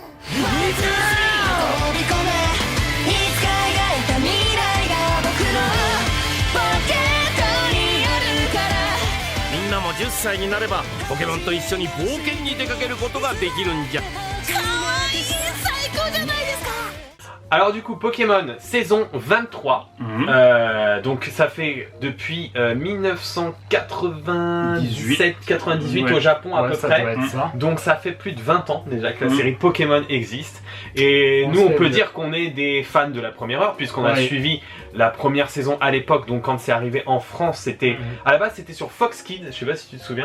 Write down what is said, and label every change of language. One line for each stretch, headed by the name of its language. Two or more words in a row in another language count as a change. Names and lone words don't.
Japanese: 10 歳になればポケモンと一緒に冒険に出かけることができるんじゃ。かわいい、最高じゃないですか。
French: Alors du coup Pokémon saison 23, donc ça fait depuis 1997-98 au Japon à peu près, donc ça fait plus de 20 ans déjà que la série Pokémon existe, et nous on peut dire qu'on est des fans de la première heure puisqu'on a suivi la première saison à l'époque, donc quand c'est arrivé en France c'était, à la base c'était sur Fox Kids, je sais pas si tu te souviens.